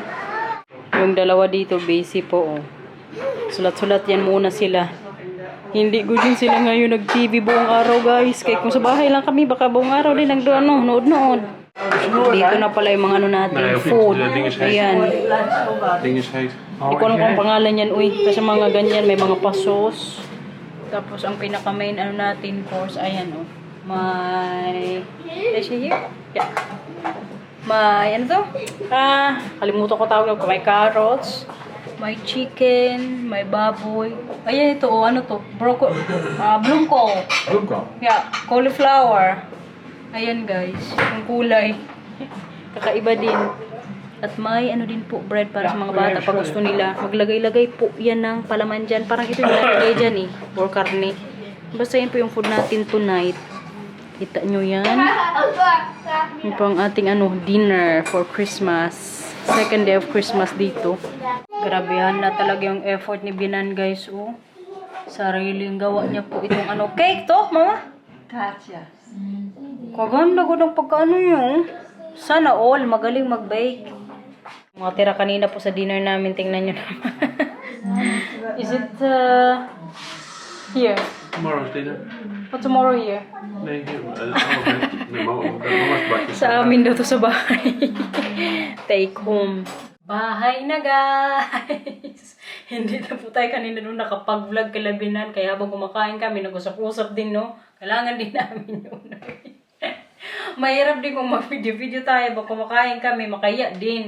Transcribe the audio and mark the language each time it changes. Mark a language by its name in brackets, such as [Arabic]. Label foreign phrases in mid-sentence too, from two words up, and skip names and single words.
[Filipino] Yung dalawa dito, busy po. Oh. Sulat-sulat yan muna sila. Hindi ko din sila ngayon nag-TV buong araw guys. Kaya kung sa bahay lang kami, baka buong araw din nood-nood. Dito na pala yung mga ano natin, food. Ayan. [Dutch] Ding is heet. [Filipino] Hindi ko alam kung pangalan yan, uy. Kasi mga ganyan, may mga pasos. Tapos ang pinaka-main ano natin, course, ayan, oh. May... [English] Is she here? Yeah. [Filipino] May, ano to? Kalimutan ko tawag ko. May carrots, may chicken, may baboy. Ayan ito, oh, ano to? Bloomkohl. Bloemkool. Yeah, cauliflower. Ayan guys, yung kulay. Kakaiba din. At may ano din po, bread para sa mga bata pag gusto nila. Maglagay-lagay po yan ng palaman dyan. Parang ito yung nalagay dyan eh, or karne. Basta yan po yung food natin tonight. Kita nyo yan. Yung po ang ating ano, [English] dinner for Christmas. Second day of Christmas dito. [Filipino] Grabehan na talaga yung effort ni Binan guys. Oh. Sariling gawa niya po itong ano, cake to, mama? Taartjes. Kaganda ko ng pagkaano yun. Sana all, magaling mag-bake. Mga tira kanina po sa dinner namin, tingnan nyo naman. [English] Is it here? Tomorrow's dinner. Or tomorrow here? [Dutch] Nee, hier. Nee, [English] mama's breakfast. [Filipino] Sa amin daw to sa bahay. [English] Take home. [Filipino] Bahay na guys! Hindi na po tayo kanina nung nakapag-vlog kalabinan. Kaya habang kumakain kami, nag-usap-usap din, no? Kailangan din namin yun. Mahirap din kung mag-video-video tayo. Habang kumakain kami, makaya din.